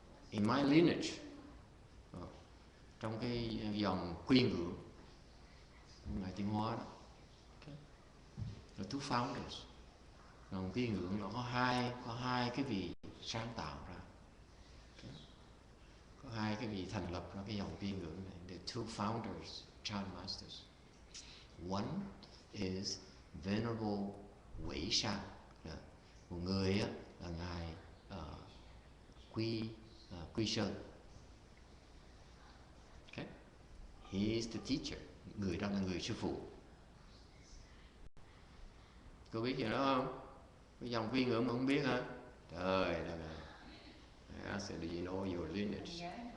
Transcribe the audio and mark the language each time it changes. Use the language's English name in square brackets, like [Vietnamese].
[English] In my lineage, [Vietnamese] trong cái dòng quyên ngưỡng Ngài Tiến Hóa đó, okay. [English] The two founders. [Vietnamese] Dòng quyên ngưỡng nó có hai cái vị sáng tạo ra. Okay. Có hai cái vị thành lập ra cái dòng quyên ngưỡng này. [English] The two founders, child masters. One is Venerable Wei Shan. [Vietnamese] Một người là ngài Quy Sơn. Okay. [English] He is the teacher. [Vietnamese] Người đó là người sư phụ. Cô biết gì đó không? Cái dòng quy ngưỡng mà không biết hả? Trời đất ơi. [English] I said, do you know your lineage?